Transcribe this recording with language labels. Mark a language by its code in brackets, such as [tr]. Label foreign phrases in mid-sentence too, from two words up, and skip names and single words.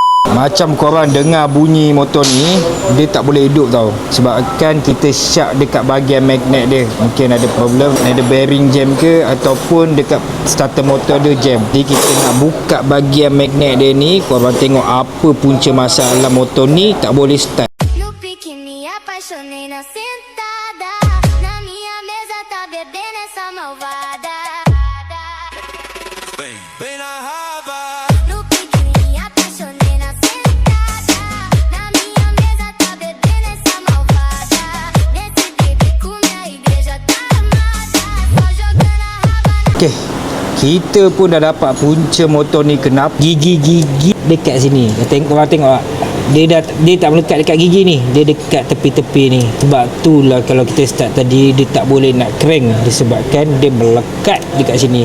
[ms] Macam korang dengar bunyi motor ni, dia tak boleh hidup tau. Sebabkan kita syak dekat bahagian magnet dia. Mungkin ada problem, ada bearing jam ke, ataupun dekat [en] starter motor [ms] dia jam. Jadi kita nak buka bahagian magnet dia ni. Korang tengok apa punca masalah motor ni tak boleh start. [pt] No pique me apaixonei na sentada. Na minha mesa tá bebendo essa malvada. Vem na raba. No pique me apaixonei na sentada. Na minha mesa tá bebendo essa malvada. Nesse bebeco minha igreja tá armada. Só jogando a raba. [ms] Okey, kita pun dah dapat punca motor ni. Kenapa gigi-gigi dekat sini. Korang tengok tak? Dia tak melekat dekat gigi ni, dia dekat tepi-tepi ni. Sebab itulah kalau kita start tadi dia tak boleh nak crank, disebabkan dia melekat dekat sini.